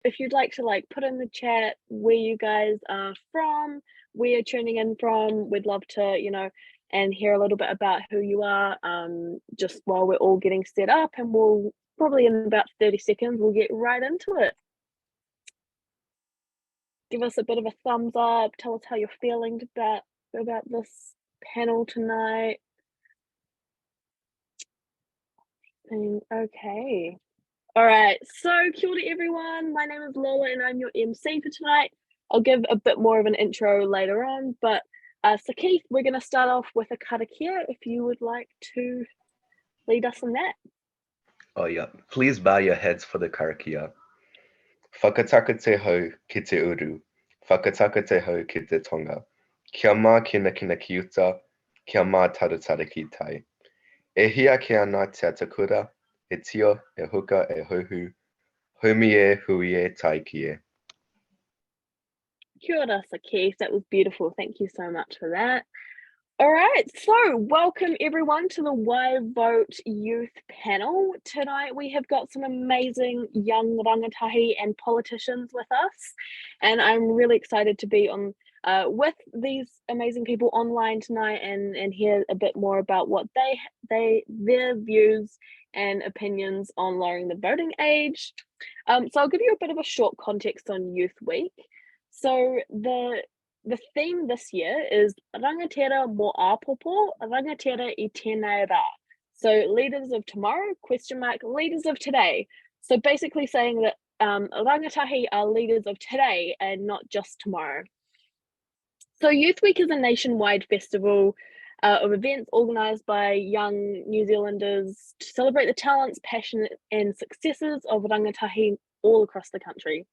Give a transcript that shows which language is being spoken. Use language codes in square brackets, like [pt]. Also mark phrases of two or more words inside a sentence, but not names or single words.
[en] if you'd like to put in the chat where you guys are from, where you're tuning in from, we'd love to, and hear a little bit about who you are, just while we're all getting set up, and we'll probably in about 30 seconds, we'll get right into it. Give us a bit of a thumbs up, tell us how you're feeling about this panel tonight. Okay. All right, so [mi] kia ora [en] everyone. My name is Lola and I'm your MC for tonight. I'll give a bit more of an intro later on, but so Keith, we're going to start off with a karakia if you would like to lead us in that. Oh yeah, please bow your heads for the karakia. [mi] Whakataka te hau ki te uru, whakataka te hau ki te tonga. Kia mā kina kina ki uta, kia mā taratara ki tai. E hia ke ana te atakura, e tio, e huka, e hohu, humi e, hui e, tai ki e. Kia ora, [en] so Keith, that was beautiful. Thank you so much for that. All right, so welcome everyone to the Why Vote Youth panel. Tonight we have got some amazing young rangatahi and politicians with us, and I'm really excited to be on with these amazing people online tonight and hear a bit more about what their views and opinions on lowering the voting age. So I'll give you a bit of a short context on Youth Week. So the theme this year is [mi] Rangatira mo āpopo, rangatira I tēnei rā. [en] So leaders of tomorrow, leaders of today. So basically saying that rangatahi are leaders of today and not just tomorrow. So Youth Week is a nationwide festival of events organised by young New Zealanders to celebrate the talents, passion and successes of rangatahi all across the country.